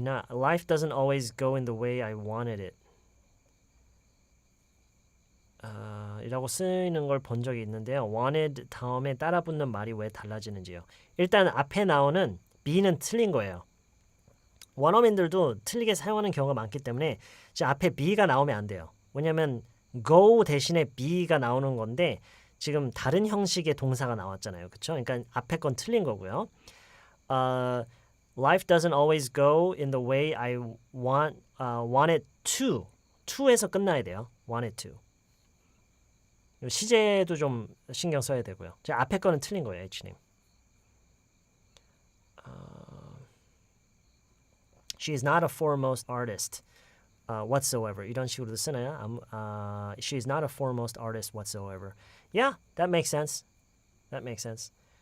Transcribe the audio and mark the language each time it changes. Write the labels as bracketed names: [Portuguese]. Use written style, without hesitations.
[English] Life doesn't always go in the way I wanted it. [Korean] 이라고 쓰이는 걸 본 적이 있는데요. wanted 다음에 따라붙는 말이 왜 달라지는지요. 일단 앞에 나오는 be는 틀린 거예요. 원어민들도 틀리게 사용하는 경우가 많기 때문에 이제 앞에 be가 나오면 안 돼요. 왜냐하면 go 대신에 be가 나오는 건데 지금 다른 형식의 동사가 나왔잖아요. 그렇죠? 그러니까 앞에 건 틀린 거고요. [English] Life doesn't always go in the way I wanted to. [Korean] to에서 끝나야 돼요. [English] wanted to. [Korean] 시제도 좀 신경 써야 되고요. 제 앞에 거는 틀린 거예요, H님. [English] She is not a foremost artist whatsoever. [Korean] 이런 식으로도 쓰나요? [English] She is not a foremost artist whatsoever. Yeah, that makes sense. That makes sense.